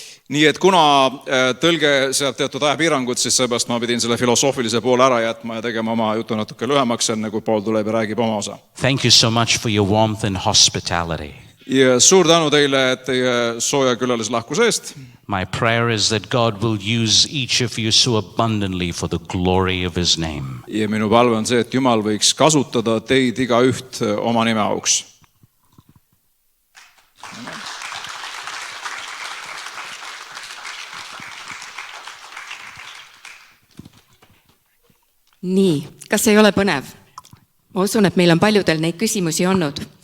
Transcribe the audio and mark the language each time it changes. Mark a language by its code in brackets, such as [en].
[et] Nii et kuna tõlge sealt teatud ajapiirangud, siis seepärast ma pidin selle filosoofilise poole ära jätma ja tegema oma jutu natuke lühemaks, enne kui Paul tuleb ja räägib oma osa. [en] Thank you so much for your warmth and hospitality. [et] Ja suur tänu teile teie sooja külalislahkuse eest. [en] My prayer is that God will use each of you so abundantly for the glory of his name. [et] Ja minu palve on see, et Jumal võiks kasutada teid igaüht oma nime auks. Nii, kas ei ole põnev? Ma usun, et meil on paljudel neid küsimusi olnud.